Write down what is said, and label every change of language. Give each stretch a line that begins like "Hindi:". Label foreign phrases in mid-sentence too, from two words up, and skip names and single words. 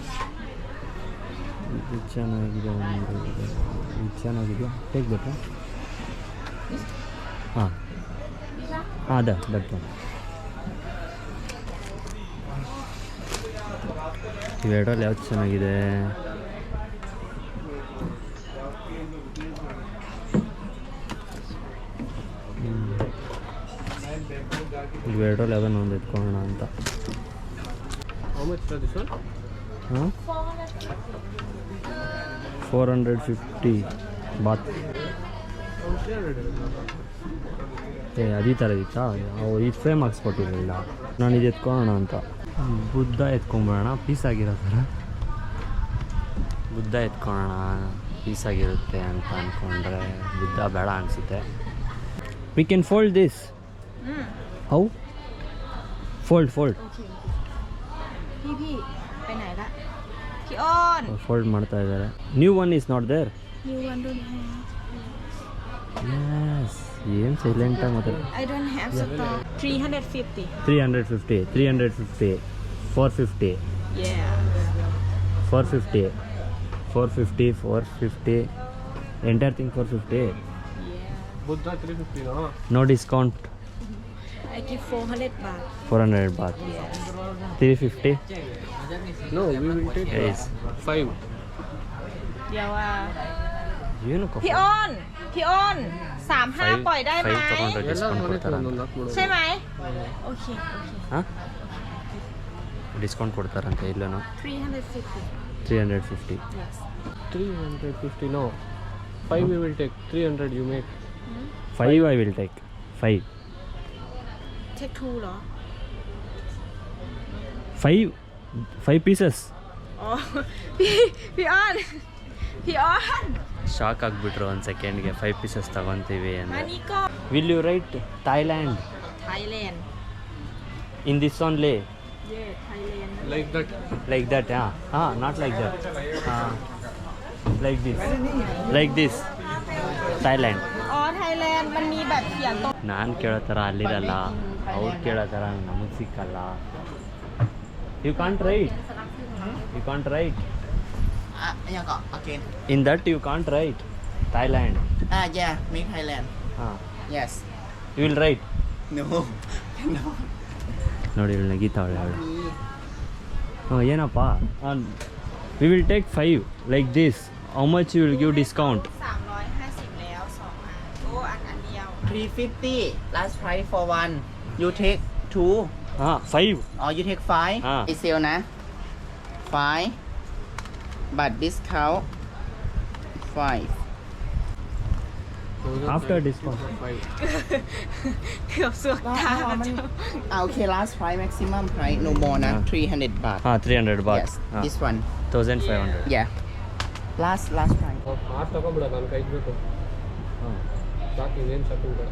Kannada: ಇದು ಚೆನ್ನಾಗಿದೆ ಒಂದು ಇದು ಚೆನ್ನಾಗಿದೆ ಹೇಗ್ಬೇಕಾ ಹಾಂ ಹಾಂ
English: that one
Kannada: ಇವೆರಡರಲ್ಲಿ ಯಾವ್ದು ಚೆನ್ನಾಗಿದೆ ಇವೆರಡರಲ್ಲಿ ಯಾವುದನ್ನು ಒಂದು ಎತ್ಕೊಳ್ಳೋಣ ಅಂತ
English: How much for this one?
Kannada: ಹಾಂ 450 ಬಾತ್ ಅದೇ ಥರ ಇತ್ತಾ ಅವು ಈ ಫ್ರೇಮ್ ಹಾಕ್ಸ್ಕೊಟ್ಟಿರಲಿಲ್ಲ ನಾನು ಇದು ಎತ್ಕೊಳ್ಳೋಣ ಅಂತ ಬುದ್ಧ ಎತ್ಕೊಂಬಿಡೋಣ ಪೀಸಾಗಿರೋ ಥರ ಬುದ್ಧ ಎತ್ಕೊಳ್ಳೋಣ ಪೀಸಾಗಿರುತ್ತೆ ಅಂತ ಅಂದ್ಕೊಂಡ್ರೆ ಬುದ್ಧ ಬೇಡ ಅನಿಸುತ್ತೆ
English: we can fold this how fold
Thai: พี่ไปไหนละพี่อ้อน
Kannada: ಫೋಲ್ಡ್ ಮಾಡ್ತಾ ಇದ್ದಾರೆ
English: new one is not there you want to
Kannada: ಎಸ್ ಏನು ಸೈಲೆಂಟಾಗಿ ಮಾತಾಡ
English: I don't have stock 350 350 450 yeah 450 entire thing 450 Buddha 350, no? no discount I give 400 baht 400 baht 350 No, we will take yes 5.
Thai: เดี๋ยวอ่ะ
Kannada: ಏನು
Thai: พี่อ้อน35ปล่อยได้ไหม
Kannada: ತಗೊಂಡ್ರೆ ಡಿಸ್ಕೌಂಟ್ ಕೊಡ್ತಾರ
Thai: ใช่ไหมโอเค
Kannada: ಹಾಂ ಡಿಸ್ಕೌಂಟ್ ಕೊಡ್ತಾರಂತ ಇಲ್ಲನು
English: 350 350 yes 350, no. 5 we will take. 300 you make. 5 I will take 5 take 2 เหรอ 5 pieces
Thai: อ๋อพี่อ้อน
Kannada: ಶಾಕ್ ಆಗಿಬಿಟ್ರು ಒಂದು ಸೆಕೆಂಡ್ಗೆ 5 ಪೀಸಸ್ ತಗೊತೀವಿ
Thai: มา
Kannada: ಅಂದರೆ
Thai: นี่ก็
English: will you write Thailand Thailand in this only yeah Thailand Like that. like that not like that like this Thailand
Thai: อ๋อ Thailand มันมีแบบเขียนตรง
Kannada: ನಾನು ಕೇಳೋ ಥರ ಅಲ್ಲಿರಲ್ಲ ಅವ್ರು ಕೇಳೋ ಥರ ನಮಗೆ ಸಿಕ್ಕಲ್ಲ
English: you can't write
Thai: ยังก็ again
English: in that you can't write Thailand yeah make Thailand yes you will write no no
Kannada: ನೋಡಿ ಇವಳು ನಗೀತಾವಳೆ ಅವಳು ಏನಪ್ಪ
English: we will take 5 like this how much you will give discount
Thai: 350 แล้ว2อันโอ้อันเดียว
English: 350 last price for one you take 2 5 or you take 5 Ah. it's sale นะ 5 but discount 5. After discount.
Thai: เกือบสวกตามันจะ
English: Okay, last price maximum price no more na 300 baht. 300 baht. Yes, this one. 1500. Yeah. Last price.
Kannada: ಮಾರ್ಚ್ ತಗೊಂಬಿಡ ನನ್ನ ಕೈಗೆ ಬೇಕು ಸಾಕು ಇನ್ನೇನು ಶಾಪಿಂಗ್ ಬೇಡ